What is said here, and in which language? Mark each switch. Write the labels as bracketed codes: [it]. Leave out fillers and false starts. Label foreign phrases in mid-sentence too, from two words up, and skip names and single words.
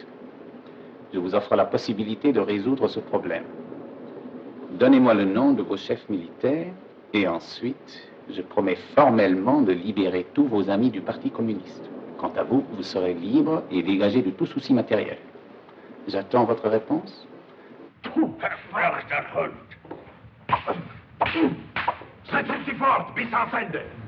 [fr] Je vous offre la possibilité de résoudre ce problème. Donnez-moi le nom de vos chefs militaires et ensuite, je promets formellement de libérer tous vos amis du Parti communiste. Quant à vous, vous serez libre et dégagé de tout souci matériel. J'attends votre réponse. [de] Du verfluchter Hund! Setzen Sie fort, bis ans Ende!